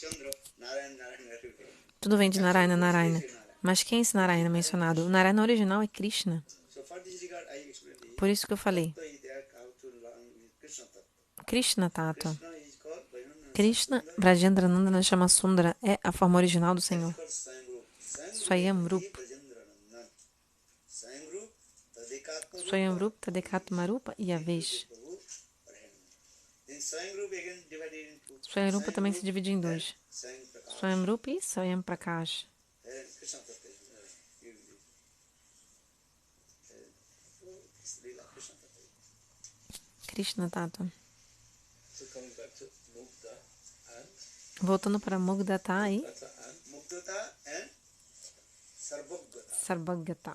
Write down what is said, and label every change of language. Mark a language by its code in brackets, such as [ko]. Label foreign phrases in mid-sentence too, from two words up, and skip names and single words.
[pt] Tudo vem de Narayana, Narayana. Mas quem é esse Narayana mencionado? O Narayana original é Krishna. Por isso que eu falei. [sa] Krishna Tattva. [pt] Krishna Vrajendranandana Shama Sundara é a forma original do Senhor. [sa] Swayam Rupa. Swayam Rupa, Tadekatma Rupa e Avesh. Swayam Rupa [pt] também se divide em 2. [sa] Swayam Rupa e Swayam Prakash. Krishna Tattva. [pt] Voltando para Mugdata e Sarvagata.